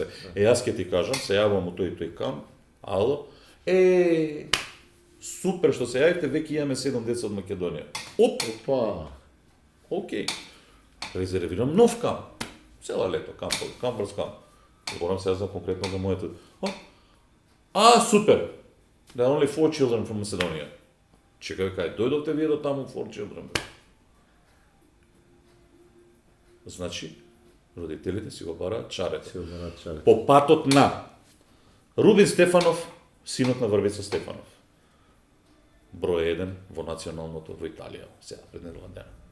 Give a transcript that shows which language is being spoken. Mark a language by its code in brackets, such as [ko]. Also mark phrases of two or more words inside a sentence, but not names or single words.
[mk] Јас ќе ти кажам, се јавувам у тој камп, ало, супер што се јавите, веќе имаме 7 деца од Македонија. Опа. Океј. Резервирам нов камп. Цела лето камп. Зборам сега за конкретно за моето. Супер. [en] There are only 4 children from Macedonia. [mk] Чекај, кај дојдовте вие до таму 4 children. Значи, родителите си го бараат чарете. По патот на Рубин Стефанов, синот на Врвица Стефанов. Број 1 во националното во Италија, сега пред недела дена.